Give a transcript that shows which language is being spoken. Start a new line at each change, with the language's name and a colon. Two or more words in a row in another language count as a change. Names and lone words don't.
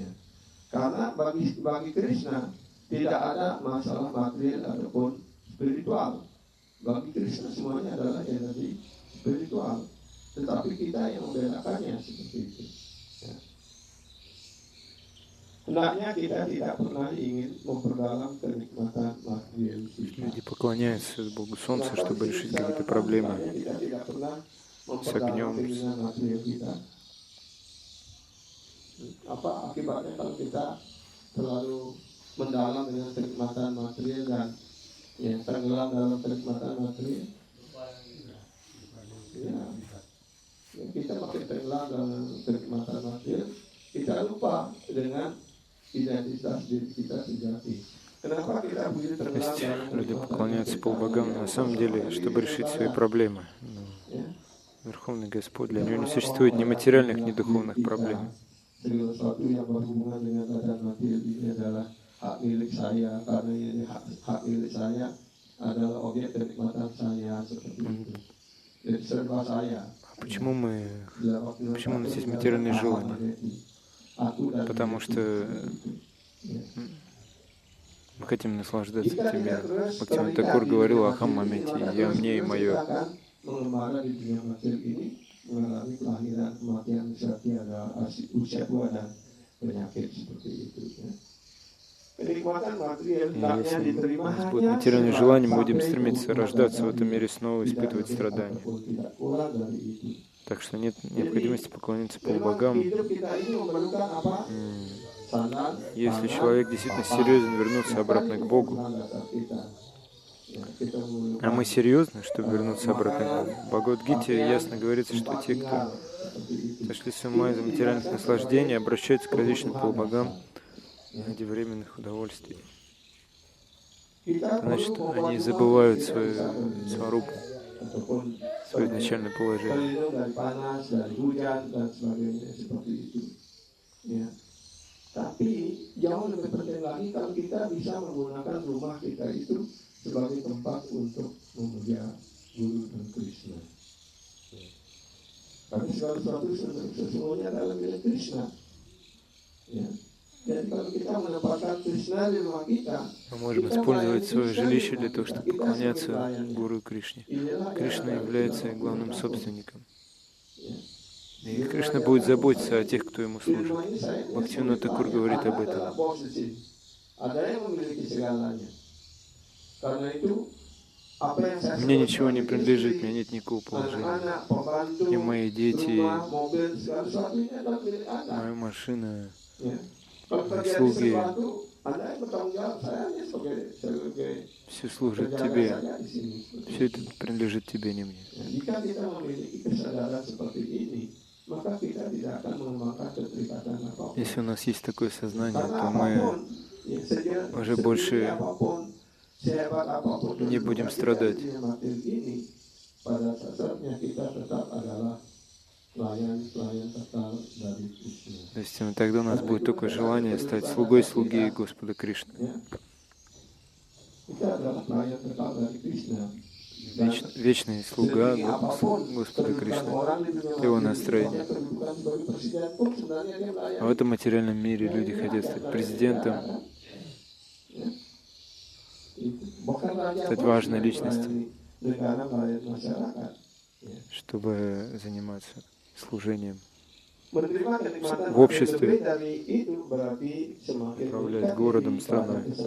Indonesian: Karena bagi Krishna tidak ada masalah material ataupun spiritual. Bagi Krishna semuanya adalah energi spiritual. Tetapi kita yang membedakannya seperti itu. Ya. Hendaknya kita tidak pernah ingin memperdalam kenikmatan material kita.
Russian: Люди поклоняются Богу Солнца, чтобы решить какие-то проблемы с огнем.
Indonesian: Apa akibatnya kalau kita terlalu mendalam dengan kenikmatan material dan ya, tenggelam dalam kenikmatan material? Ya, kita makin tenggelam dalam kenikmatan material, kita lupa dengan identitas diri kita sejati. Kenapa kita begitu tenggelam dalam
Russian: Люди поклоняются полубогам на самом деле, чтобы решить свои проблемы. Верховный Господь, для него не существует ни материальных, ни духовных проблем.
Indonesian: Segala sesuatu yang berhubungan dengan keadaan material ini adalah hak milik saya, karena ini hak milik saya adalah objek kenikmatan saya seperti itu. Jadi serba saya.
Russian: Почему у нас есть материальные желания? Потому что мы хотим наслаждаться этим миром. Бхактивинода Такур говорил о
Sanskrit: अहं ममेति,
Russian: я, мне и мое.
Indonesian: Mengembara di dunia material ini mengalami kelahiran, kematian, usia tua dan penyakit seperti itu. Ya. kenikmatan material
Russian: И
Indonesian: hendaknya
Russian: если
Indonesian: diterima
Russian: у нас будет
Indonesian: hanya
Russian: материальное желание, мы будем
Indonesian: sampai
Russian: стремиться
Indonesian: kemuliaan
Russian: рождаться в
Indonesian: dan
Russian: этом мире снова,
Indonesian: tidak
Russian: испытывать
Indonesian: lebih
Russian: страдания.
Indonesian: ataupun tidak kurang dari itu.
Russian: Так что нет
Indonesian: Jadi
Russian: необходимости поклоняться
Indonesian: memang
Russian: полубогам.
Indonesian: hidup kita ini memerlukan apa? Sandang,
Russian: Если
Indonesian: pangan,
Russian: человек действительно
Indonesian: papan.
Russian: серьезен вернуться
Indonesian: Ya kan
Russian: обратно
Indonesian: itu
Russian: к Богу,
Indonesian: kebutuhan dasar kita. Ya, kita
Russian: а
Indonesian: memerlukan
Russian: мы серьезны, чтобы вернуться обратно к
Indonesian: makanan,
Russian: Богу. В Бхагавад-гите
Indonesian: pakaian,
Russian: ясно говорится, что
Indonesian: tempat
Russian: те, кто
Indonesian: tinggal, seperti itu.
Russian: сошли с ума из-за
Indonesian: Ini
Russian: материальных
Indonesian: dirasakan
Russian: наслаждений,
Indonesian: sebagai
Russian: обращаются к различным
Indonesian: kebutuhan
Russian: полубогам
Indonesian: dasar.
Russian: ради временных удовольствий.
Indonesian: Kita
Russian: Это значит,
Indonesian: perlu
Russian: они
Indonesian: membuat
Russian: забывают
Indonesian: kita
Russian: свою
Indonesian: bisa berlindung
Russian: сварупу,
Indonesian: ataupun
Russian: свое изначальное положение.
Indonesian: berlindung dari panas, dari hujan dan sebagainya seperti itu. Ya. Tapi jauh lebih penting lagi kalau kita bisa menggunakan rumah kita itu sebagai tempat untuk memuja Guru dan Krishna. Karena segala sesuatu sesungguhnya adalah milik Krishna. Ya. Jadi kalau kita menempatkan Krishna di rumah kita,
Russian: Мы можем использовать свое жилище для того, чтобы поклоняться Гуру Кришне. Кришна является главным собственником. И Кришна будет заботиться о тех, кто ему служит. Бхактивинода Такур говорит об этом. Мне ничего не принадлежит, у меня нет никакого положения. И мои дети, моя машина, мои слуги, все служит тебе. Все это принадлежит тебе, не мне.
Indonesian: Jika kita memiliki kesadaran seperti ini, maka kita tidak akan mengembangkan keterikatan apapun.
Russian: Если у нас есть такое сознание,
Indonesian: Karena
Russian: то мы
Indonesian: apapun,
Russian: уже больше
Indonesian: sehebat apapun
Russian: не будем страдать.
Indonesian: dunia materi ini, pada dasarnya kita tetap adalah pelayan tetap dari Krishna.
Russian: То есть тогда у нас будет только желание стать слугой слуги Господа Кришны.
Indonesian: Kita adalah pelayan tetap dari Krishna.
Russian: Вечный слуга Господа Кришны, его настроение. А в этом материальном мире люди хотят стать президентом, стать важной личностью, чтобы заниматься служением в обществе, управлять городом, страной.